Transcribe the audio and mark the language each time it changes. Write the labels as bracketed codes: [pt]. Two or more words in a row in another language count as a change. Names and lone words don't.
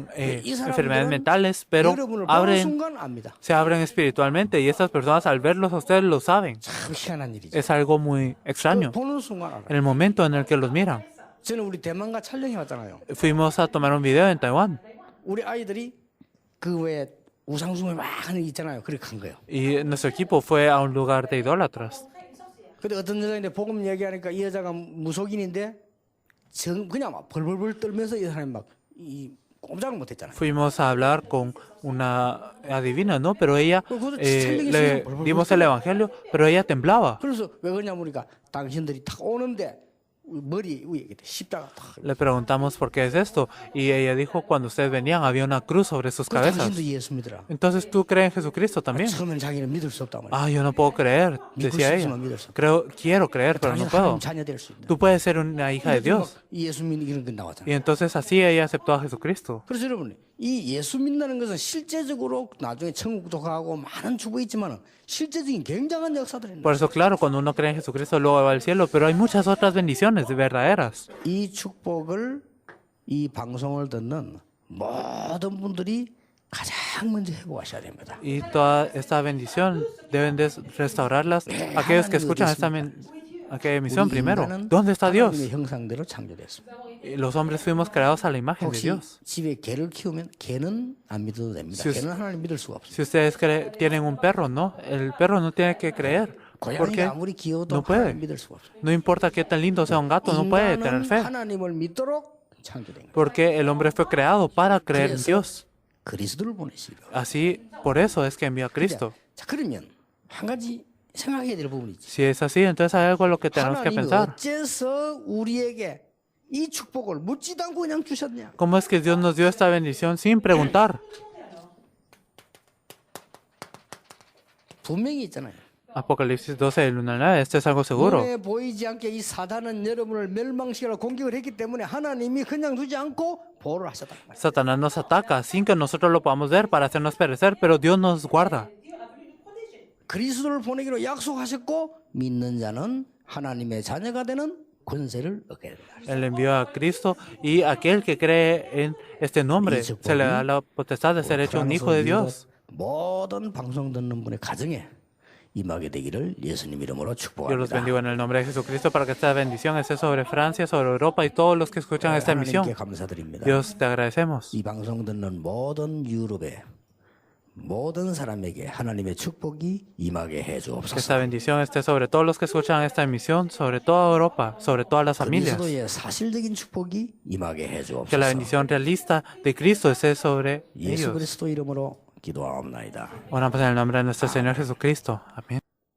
[ko] 이 [es] enfermedades [ko] 사람들은 [es] mentales, pero [ko] 여러분을 보는 [es] abren, [ko] 순간 압니다. [es] se abren espiritualmente. Y estas personas al verlos a ustedes lo saben. [ko] 참 희한한 일이죠. [es] Es algo muy extraño. [ko] 보는 순간 알아요. [es] En el momento en el que los miran. [ko] 저는 우리 대만과 촬영해 왔잖아요. [es] Fuimos a tomar un video en Taiwán. [ko] 우리 아이들이 그 외에 우상숭배 막 하는 게 있잖아요. 그렇게 간 거예요. [es] Y nuestro equipo fue a un lugar de idólatras. [ko] 근데 어떤 여자인데 복음 얘기하니까 이 여자가 무속인인데 그냥 막 벌벌벌 떨면서 이 사람이 막 꼼짝을 못했잖아요. [es] Fuimos a hablar con una adivina, ¿no? Pero ella, le dimos el evangelio, pero ella temblaba. [ko] 그래서 왜 그러냐 보니까 당신들이 딱 오는데 머리 위에 이렇게 십자가 탁. [es] Le preguntamos por qué es esto. Y ella dijo, cuando ustedes venían había una cruz sobre sus [ko] 그 [es] cabezas. [ko] 당신도 예수 믿으라. [es] Entonces tú crees en Jesucristo también. [ko] 처음엔 자기는 믿을 수 없단 말이야. [es] Ah, yo no puedo creer, decía ella. Quiero creer, pero no [ko] 당신 [es] puedo. [ko] 하나님 자녀 될 수 있다. [es] Tú puedes ser una hija de Dios. [ko] 예수 믿는 게 나왔잖아. [es] Y entonces así ella aceptó a Jesucristo. [ko] 그래서 여러분 이 예수 믿는 것은 실제적으로 나중에 천국도 가고 많은 축복이 있지만 실제적인 굉장한 역사들이 있는 [es] Por eso, claro, cuando uno cree en Jesucristo, luego va al cielo, pero hay muchas otras bendiciones verdaderas. [ko] 이 축복을 이 방송을 듣는 모든 분들이 가장 먼저 회복하셔야 됩니다. [es] Y toda esta bendición deben de restaurarlas aquellos que escuchan aquella emisión primero. ¿Dónde está Dios? [ko] 하나님의 형상대로 창조됐습니다. [es] Y los hombres fuimos creados a la imagen de [ko] 혹시 [es] Dios. [ko] 집에 개를 키우면 개는 안 믿어도 됩니다. [es] Si [ko] 개는 하나님 믿을 수가 없어요. [es] Si ustedes tienen un perro, ¿no? El perro no tiene que creer. [ko] 고양이가 [es] Porque [ko] 아무리 귀여워도 [es] no puede. [ko] 하나님 믿을 수가 없어요. [es] No importa qué tan lindo sea un gato, no puede tener [ko] 인간은 [es] fe. [ko] 하나님을 믿도록 창조된 거예요. [es] Porque el hombre fue creado para creer en [ko] 그래서 [es] Dios. [ko] 그리스도를 보내시고. [es] Así, por eso es que envió a Cristo. [ko] 자, 그러면 한 가지 생각해야 될 부분이 있지. [es] Si es así, entonces hay algo en lo que tenemos que [ko] 하나님이 [es] pensar. [ko] 어째서 우리에게 이 축복을 묻지도 않고 그냥 주셨냐? [es] ¿Cómo es que Dios nos dio esta bendición sin preguntar? [ko] 분명히 있잖아요. [es] Apocalipsis 12, el 1 al 9, este es algo seguro. [ko] 눈에 보이지 않게 이 사단은 여러분을 멸망시키려고 공격을 했기 때문에 하나님이 그냥 두지 않고 보호를 하셨다. [es] Satanás nos ataca sin que nosotros lo podamos ver para hacernos perecer, pero Dios nos guarda. [ko] 그리스도를 보내기로 약속하셨고 믿는 자는 하나님의 자녀가 되는 권세를 얻게 된다. [es] Él envió a Cristo y aquel que cree en este nombre se le da la potestad de ser hecho un hijo de Dios. [ko] 모든 방송 듣는 분의 가정에 임하게 되기를 예수님 이름으로 [es] Yo los [ko] 축복합니다. [es] bendigo en el nombre de Jesucristo para que esta bendición esté sobre Francia, sobre Europa y todos los que escuchan esta emisión. [ko] 하나님께 감사드립니다. [es] Dios, te agradecemos. [ko] 이 방송 듣는 모든 유럽의 모든 사람에게 하나님의 축복이 임하게 해 [es] Que [ko] 주옵소서. [es] esta bendición esté sobre todos los que escuchan esta emisión, sobre toda Europa, sobre todas las familias. [ko] 그리스도의 사실적인 축복이 임하게 해 [es] Que la [ko] 주옵소서. [es] bendición realista de Cristo esté sobre [ko] 예수 [es] ellos. [ko] 그리스도 이름으로 기도하옵나이다. [es] Oramos en el nombre de nuestro Señor Jesucristo. Amén.